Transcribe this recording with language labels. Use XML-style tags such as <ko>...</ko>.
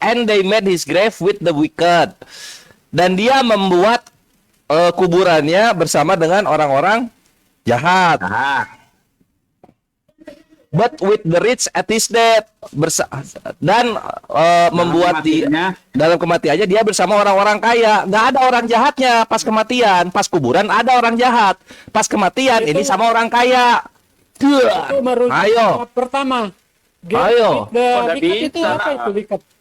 <en>And they made his grave with the wicked.</en> <id>Dan dia membuat kuburannya bersama dengan orang-orang jahat. Nah,</id> <en>But with the rich at his death.</en> <id>Dan membuat dalam kematiannya dia bersama orang-orang kaya. Nggak ada orang jahatnya pas kematian. Pas kuburan ada orang jahat. Pas kematian ini sama orang kaya. Itu merujuk Ayo. pertama. Ayo. Wicked itu apa itu wicked?</id>